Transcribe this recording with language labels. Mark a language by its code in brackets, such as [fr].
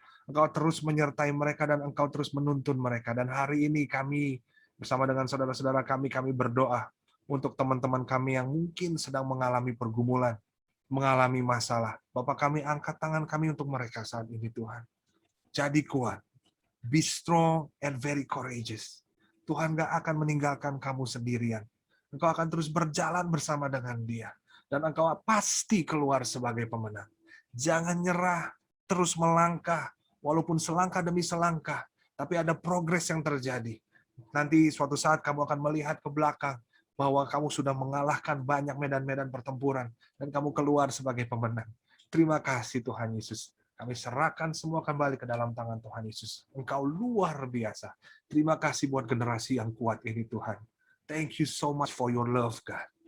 [id] Engkau terus menyertai mereka dan Engkau terus menuntun mereka. Dan hari ini kami bersama dengan saudara-saudara kami berdoa untuk teman-teman kami yang mungkin sedang mengalami pergumulan, mengalami masalah. Bapak, kami angkat tangan kami untuk mereka saat ini, Tuhan. Jadi kuat, [en] be strong and very courageous. [id] Tuhan gak akan meninggalkan kamu sendirian. Engkau akan terus berjalan bersama dengan dia. Dan engkau pasti keluar sebagai pemenang. Jangan nyerah, terus melangkah, walaupun selangkah demi selangkah, tapi ada progres yang terjadi. Nanti suatu saat kamu akan melihat ke belakang, bahwa kamu sudah mengalahkan banyak medan-medan pertempuran, dan kamu keluar sebagai pemenang. Terima kasih Tuhan Yesus. Kami serahkan semua kembali ke dalam tangan Tuhan Yesus. Engkau luar biasa. Terima kasih buat generasi yang kuat ini Tuhan. [en] Thank you so much for your love, God.